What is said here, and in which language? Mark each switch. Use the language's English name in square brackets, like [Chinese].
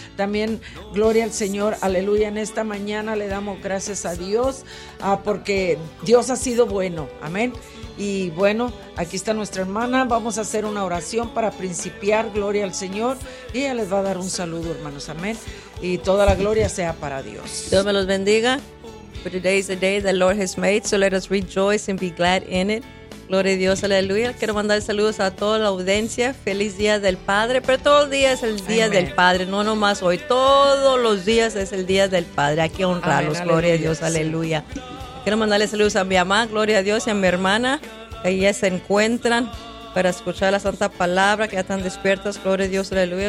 [Spanish] También gloria al Señor, aleluya. En esta mañana le damos gracias a Dios porque Dios ha sido bueno, amén. Y bueno, aquí está nuestra hermana. Vamos a hacer una oración para principiar, gloria al Señor. Y ella les va a dar un saludo, hermanos, amén. Y toda la gloria sea para Dios. Dios me los bendiga. [English] For today is the day the Lord has made, so let us rejoice and be glad in it. [Spanish] Gloria a Dios, aleluya. Quiero mandar saludos a toda la audiencia. Feliz Día del Padre. Pero todo el día es el Día, amén, del Padre. No nomás hoy, todos los días es el Día del Padre. Hay que honrarlos, amén, gloria a Dios, aleluya, sí. Quiero mandarle saludos a mi mamá, gloria a Dios, y a mi hermana, que ya se encuentran para escuchar la Santa Palabra, que ya están despiertas, gloria a Dios, aleluya.